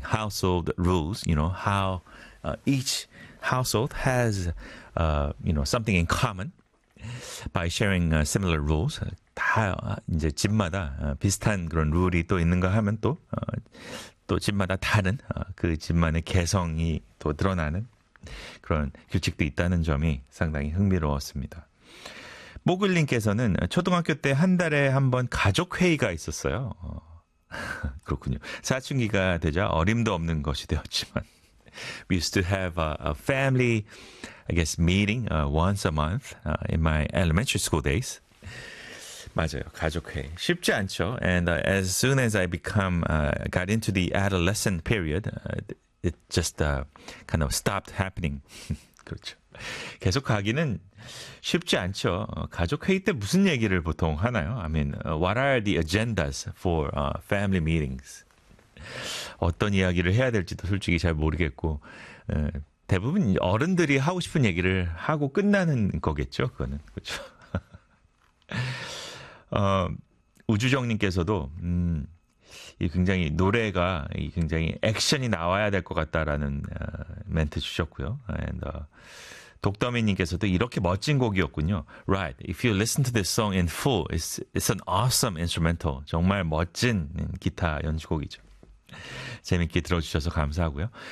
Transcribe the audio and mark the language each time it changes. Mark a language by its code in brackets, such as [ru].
[en] Household rules, you know, how each household has, you know, something in common by sharing similar rules. [ko] 다 이제 집마다 비슷한 그런 룰이 또 있는가 하면 또, 또 집마다 다른 그 집만의 개성이 또 드러나는 그런 규칙도 있다는 점이 상당히 흥미로웠습니다. 모글님께서는 초등학교 때 한 달에 한 번 가족회의가 있었어요. 그렇군요. 사춘기가 되자 어림도 없는 것이 되었지만. [en] We used to have a family, I guess, meeting once a month in my elementary school days. [ko] 맞아요. 가족회의. 쉽지 않죠. [en] And as soon as I become, got into the adolescent period, it just kind of stopped happening. [ko] 그렇죠. 계속 가기는 쉽지 않죠. 가족 회의 때 무슨 얘기를 보통 하나요? [en] I mean, what are the agendas for family meetings? [ko] 어떤 이야기를 해야 될지도 솔직히 잘 모르겠고 대부분 어른들이 하고 싶은 얘기를 하고 끝나는 거겠죠. 그거는 그렇죠. 우주정님께서도 이 굉장히 노래가 굉장히 액션이 나와야 될 것 같다라는 멘트 주셨고요. And 독더미님께서도 이렇게 멋진 곡이었군요. [en] Right. If you listen to this song in full, it's an awesome instrumental. [ko] 정말 멋진 기타 연주곡이죠. 재밌게 들어주셔서 감사하고요.